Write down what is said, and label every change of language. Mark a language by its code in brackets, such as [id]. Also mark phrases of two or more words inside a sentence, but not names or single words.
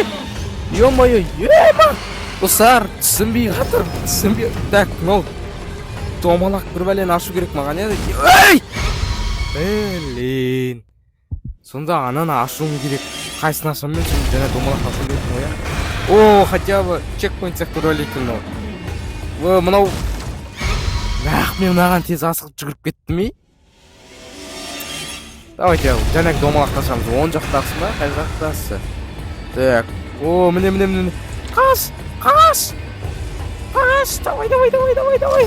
[kk] Ё-моё, достар, түсінбей жатыр. Так, мынау домалақ бір бәлені ашу керек маған еді. Блин. Сонда ананы ашуым керек. Қайсын ашам мен şimdi және домалақ ашуым керек ғой я. О, [ru] хотя бы чекпоинт [kk] сияқты рөл екен ол. Мынау мен мынаған тез асығып жүгіріп кеттім ей. Давайте жаңағы домалақты ашамыз. Оң жақтасың ба? Қай жақтасы? Так. О, міне. Қаш! Давай.